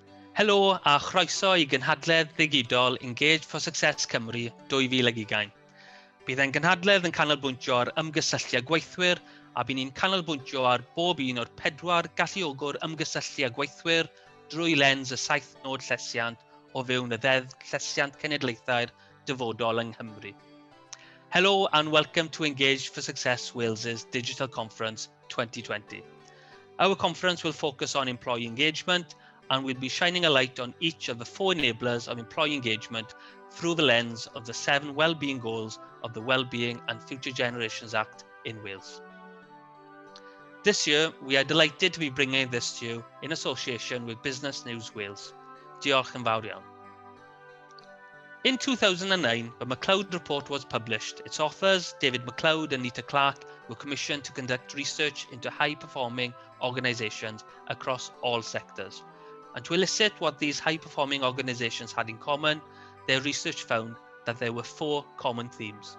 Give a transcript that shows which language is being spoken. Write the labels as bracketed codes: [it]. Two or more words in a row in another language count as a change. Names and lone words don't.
[cy] Helo a chroeso I gynhadledd ddigidol Engage for Success Cymru 2020. Bydd e'n gynhadledd yn canolbwyntio ar ymgysylltu â gweithwyr a bydd ni'n canolbwyntio ar bob un o'r 4 galluogwr ymgysylltu â gweithwyr drwy lens y 7 nod llesiant o fewn y 10 llesiant cenedlaethau'r dyfodol yng Nghymru. [en] Hello and welcome to Engage for Success Wales's Digital Conference 2020. Our conference will focus on employee engagement and we'll be shining a light on each of the 4 enablers of employee engagement through the lens of the 7 well-being goals of the Wellbeing and Future Generations Act in Wales. This year, we are delighted to be bringing this to you in association with Business News Wales. [cy] Diolch yn fawr iawn. [en] In 2009, the MacLeod report was published. Its authors, David MacLeod and Mita Clark, were commissioned to conduct research into high-performing organisations across all sectors. And to elicit what these high-performing organisations had in common, their research found that there were 4 common themes.